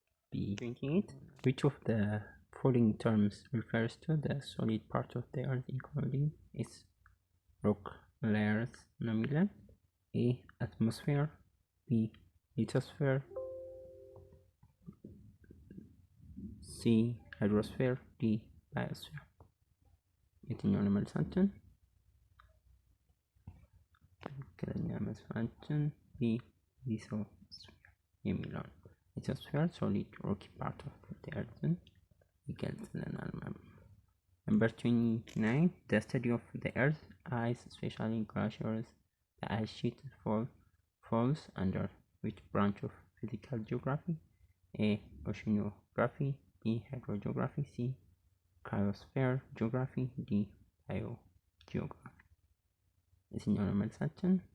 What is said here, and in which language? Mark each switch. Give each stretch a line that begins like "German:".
English: B28 which of the following terms refers to the solid part of the earth including its rock layers? Nominal. A atmosphere, B lithosphere, C hydrosphere, D biosphere።
Amharic: የትኛው ነው መልሳችን? ትክክለኛ መልሳችን ቢ ሊቶስፌር የሚለው ነው። ሊቶስፌር ሶሊድ ሮኪ ፓርት ኦፍ ዘ ኤርዝን ይገልጽልናል ማለት ነው። Number 29
English: the study of the earth ice especially glaciers. The ice sheet falls under which branch of physical geography? A oceanography, B hydrogeography, C cryosphere geography, D biogeography።
Amharic: የትኛው ነው መልሳችን?